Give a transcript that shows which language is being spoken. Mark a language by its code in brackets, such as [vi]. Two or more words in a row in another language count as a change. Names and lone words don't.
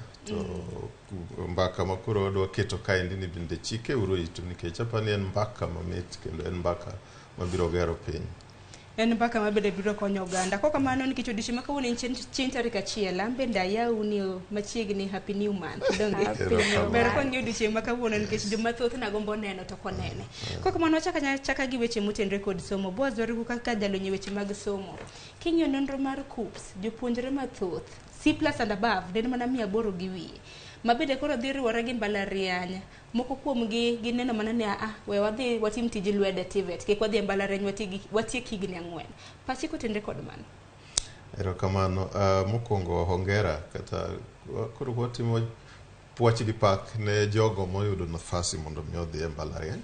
[luo] To mbaka makuro wadwa keto kaendi ni bende chike uro itu nikech apani en mbaka mamit kendo en mbaka mabiro gero piny. En mbaka mabende biro konyo oganda. Ko kamano nikech odiochieng' ma kawuono en chieng' tarik 1 bende ayawni machiegni [en] happy new month. [luo] Ber kong'e odiochieng' ma kawuono nikech joma thoth nagombo neno to konene. Ko kamano chaka gi weche motenre kod somo. Boaz Waruku kaka jalony weche mag somo. King'iyo nonro mar KUPS jopuonjre mathoth C+ [en] and above [luo] den mana 800 gi wiye. Mabende koro dhi riwore gi mbalariany. Moko kuomgi gineno mana ni we wadhi watim tij lwedo TVET kik wadhi e mbalariany watiek higni 4. Pachi kotenre kod mano. Erokamano mokwongo hongera kata koro watimo puoch gi pak ne jogo moyudo nafasi mondo mi odhi e mbalariany.